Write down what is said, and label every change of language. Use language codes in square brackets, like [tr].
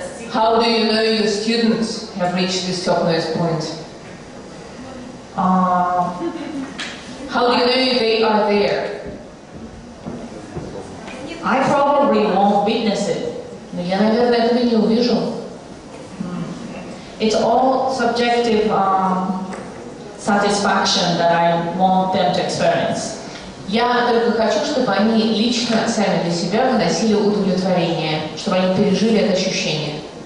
[en] How do you know your students have reached this topmost point? How do you know they are there? I probably won't witness it. [ru] Но я, наверное, этого не увижу. [en] It's all subjective satisfaction that I want them to experience. [ru] Я только хочу, чтобы они лично, сами для себя выносили удовлетворение, чтобы они пережили это ощущение.